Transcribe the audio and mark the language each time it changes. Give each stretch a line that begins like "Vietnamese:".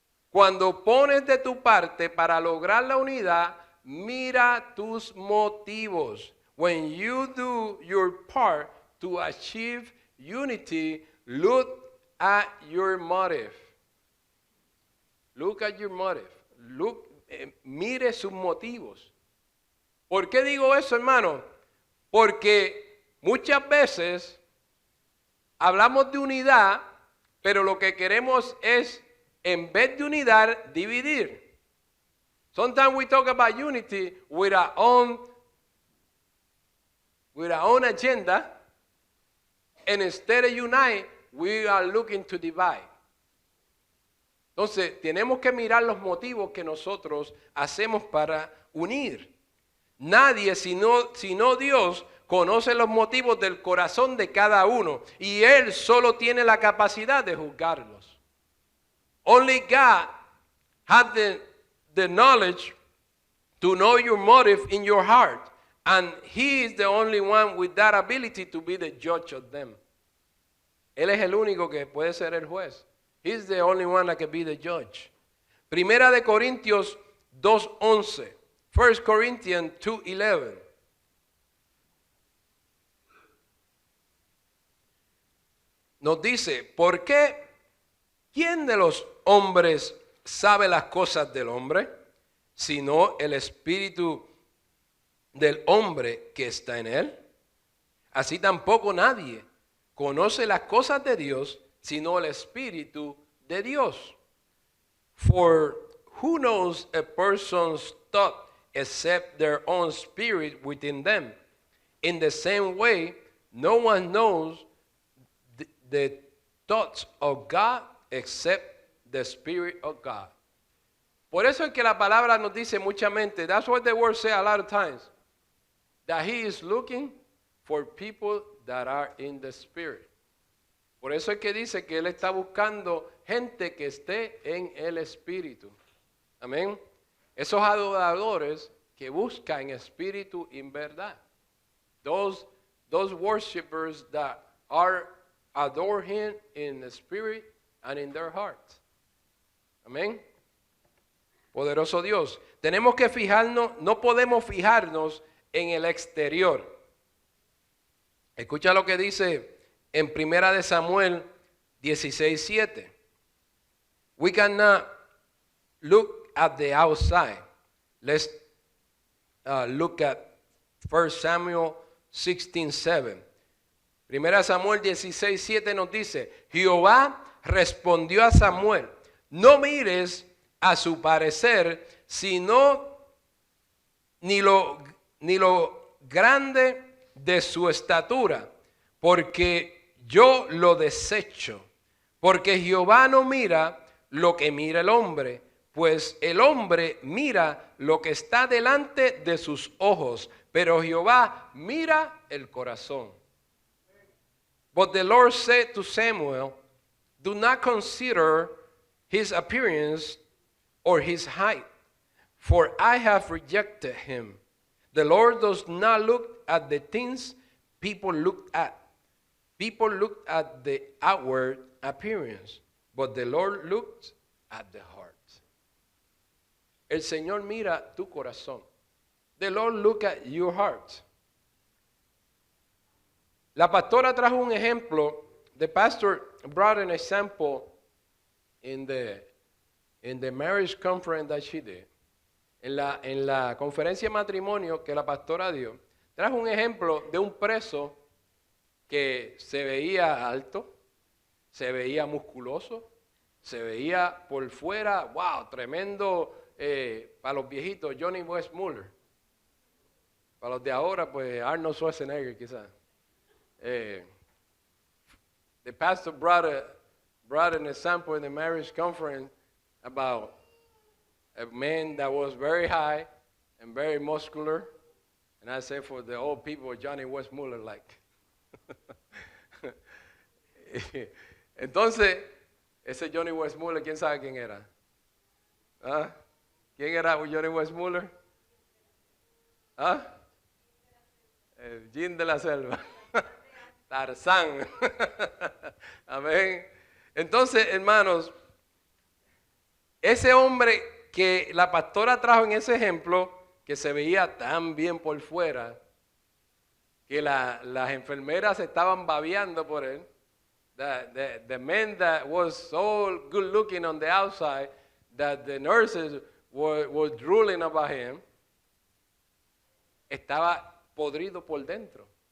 Spanish: Cuando pones de tu parte para lograr la unidad, mira tus motivos.
English: When you do your part to achieve unity, look at your motive. Look at your motive.
Spanish: Mire sus motivos. ¿Por qué digo eso, hermano? Porque muchas veces hablamos de unidad, pero lo que queremos es, en vez de unidad, dividir.
English: Sometimes we talk about unity with our own agenda, and instead of unite, we are looking to divide.
Spanish: Entonces, tenemos que mirar los motivos que nosotros hacemos para unir. Nadie, sino Dios, conoce los motivos del corazón de cada uno, y Él solo tiene la capacidad de juzgarlos.
English: Only God has the knowledge to know your motive in your heart. And He is the only one with that ability to be the judge of them.
Spanish: Él es el único que puede ser el juez.
English: He's the only one that can be the judge.
Spanish: Primera de Corintios 2:11.
English: 1 Corinthians 2:11.
Spanish: Nos dice, ¿por qué? ¿Quién de los hombres sabe las cosas del hombre? Sino el espíritu del hombre que está en él. Así tampoco nadie conoce las cosas de Dios, sino el espíritu de Dios.
English: For who knows a person's thought except their own spirit within them? In the same way, no one knows the thoughts of God except the Spirit of God.
Spanish: Por eso es que la palabra nos dice muchamente,
English: that's what the word say a lot of times, that he is looking for people that are in the Spirit.
Spanish: Por eso es que dice que él está buscando gente que esté en el Espíritu. Amén. Esos adoradores que buscan espíritu en verdad.
English: Those worshipers that adore him in the spirit and in their heart.
Spanish: Amén. Poderoso Dios. Tenemos que fijarnos, no podemos fijarnos en el exterior. Escucha lo que dice en Primera de Samuel 16:7.
English: We cannot look at the outside. Let's look at 1 Samuel 16:7.
Spanish: Primera Samuel 16:7 nos dice, Jehová respondió a Samuel, no mires a su parecer, sino ni lo grande de su estatura, porque yo lo desecho. Porque Jehová no mira lo que mira el hombre, pues el hombre mira lo que está delante de sus ojos, pero Jehová mira el corazón.
English: But the Lord said to Samuel, do not consider his appearance or his height, for I have rejected him. The Lord does not look at the things people look at. People look at the outward appearance, but the Lord looks at the heart.
Spanish: El Señor mira tu corazón.
English: The Lord look at your heart.
Spanish: La pastora trajo un ejemplo.
English: The pastor brought an example in the marriage conference that she did.
Spanish: En la conferencia de matrimonio que la pastora dio, trajo un ejemplo de un preso que se veía alto, se veía musculoso, se veía por fuera, wow, tremendo, para los viejitos, Johnny Westmuller. Para los de ahora, pues Arnold Schwarzenegger quizás.
English: The pastor brought an example in the marriage conference about a man that was very high and very muscular. And I say for the old people, Johnny Westmuller like.
Spanish: Entonces, ese Johnny Westmuller, ¿quién sabe quién era? ¿Ah? ¿Quién era Johnny Westmuller? ¿Ah? El Jim de la Selva. Tarzán. Amén. Entonces, hermanos, ese hombre que la pastora trajo en ese ejemplo, que se veía tan bien por fuera, que las enfermeras se estaban babeando por él.
English: The man that was so good looking on the outside that the nurses were drooling about him,
Spanish: estaba podrido por dentro.